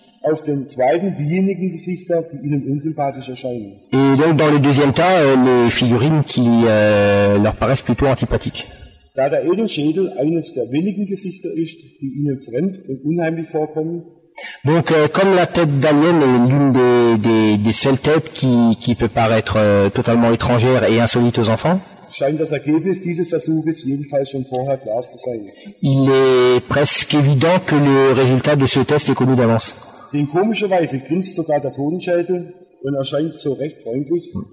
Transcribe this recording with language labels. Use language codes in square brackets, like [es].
[de] Auf den zweiten diejenigen Gesichter, die ihnen unsympathisch erscheinen. [fr] Et donc dans le deuxième tas, les figurines qui leur paraissent plutôt antipathiques. [de] Da der Edelschädel eines der wenigen Gesichter ist, die ihnen fremd und unheimlich vorkommen, [fr] donc comme la tête d'alien est l'une des seules têtes qui peut paraître totalement étrangère et insolite aux enfants, [de] scheint das Ergebnis dieses Versuches jedenfalls schon vorher klar zu sein. [fr] Il est presque évident que le résultat de ce test est connu d'avance. [de] Denn komischerweise grinst sogar der Totenschädel und erscheint so recht freundlich.